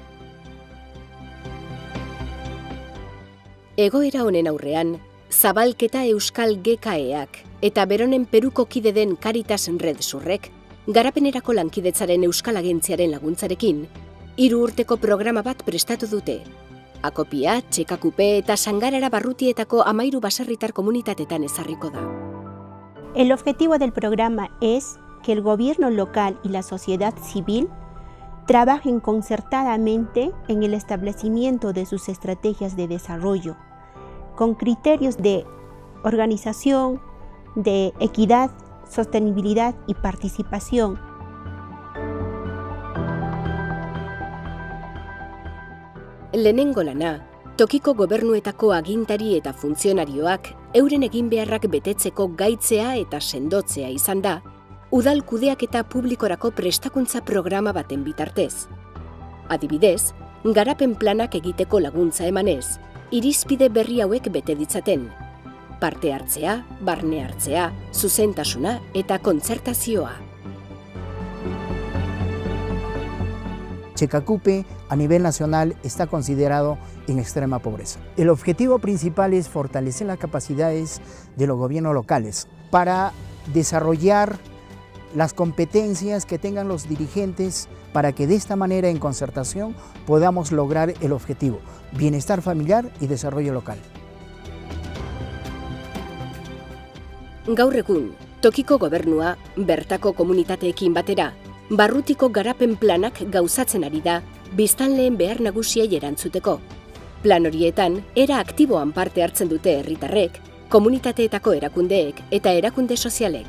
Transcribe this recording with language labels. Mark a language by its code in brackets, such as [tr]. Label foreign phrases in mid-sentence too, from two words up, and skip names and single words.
[eu] Egoera honen aurrean, Zabalketa Euskal GKEak eta Beronen Peruko kide den Caritas Red Surrek, garapenerako lankidetzaren Euskal Agentziaren laguntzarekin, 3 urteko programa bat prestatu dute. Akopia, Txekakupe eta Sangarara barrutietako 13 baserritar komunitatetan ezarriko da. [es] El objetivo del programa es que el gobierno local y la sociedad civil trabajen concertadamente en el establecimiento de sus estrategias de desarrollo, con criterios de organización, de equidad, sostenibilidad y participación. [eu] Lehenengo lana, tokiko gobernuetako agintari eta funtzionarioak euren eginbeharrak betetzeko gaitzea eta sendotzea izan da, udal kudeaketa publikorako prestakuntza programa baten bitartez. Adibidez, garapen planak egiteko laguntza emanez, irizpide berri hauek bete ditzaten. Parte hartzea, barne hartzea, zuzentasuna eta kontzertazioa. [es] Txekakupe a nivel nacional está considerado en extrema pobreza. El objetivo principal es fortalecer las capacidades de los gobiernos locales para desarrollar las competencias que tengan los dirigentes para que de esta manera en concertación podamos lograr el objetivo, bienestar familiar y desarrollo local. [eu] Gaur egun, tokiko gobernua, bertako komunitateekin batera, barrutiko garapen planak gauzatzen ari da, biztanleen behar nagusiei erantzuteko. Plan horietan, era aktiboan parte hartzen dute herritarrek, komunitateetako erakundeek eta erakunde sozialek.